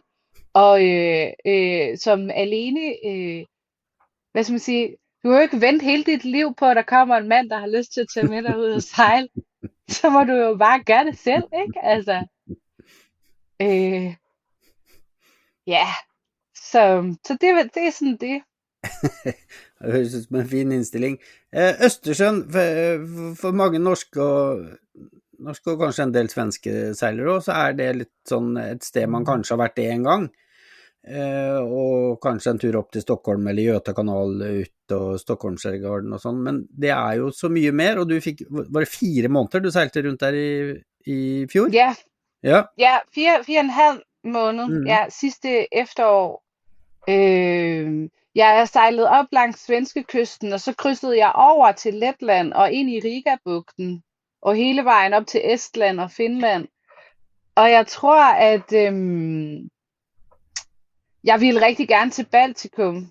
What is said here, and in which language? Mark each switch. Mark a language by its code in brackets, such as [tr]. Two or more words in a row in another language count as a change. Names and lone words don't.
[da] Og som alene, hvad skal man sige, du har jo ikke ventet hele dit liv på, at der kommer en mand, der har lyst til at tage med dig ud og sejle. Så må du jo bare gøre det selv, ikke? Altså, ja, så det er sådan det. [no] Det høres ut som en fin indstilling. Østersjøen, for mange norske og kanskje en del svenske seilere også, så er det litt sånn et sted man kanskje har vært det en gang. Og kanskje en tur opp til Stockholm eller Göta kanal ut og Stockholmsskjærgården og sånn, men det er jo så mye mer, og du fikk, var det 4 måneder du seilte rundt der i fjor? [da] Ja, 4,5 måneder, ja, sidste efterår. Jeg sejlede op langs svenske kysten, og så krydsede jeg over til Letland og ind i Riga-bugten, og hele vejen op til Estland og Finland. Og jeg tror, at jeg ville rigtig gerne til Baltikum.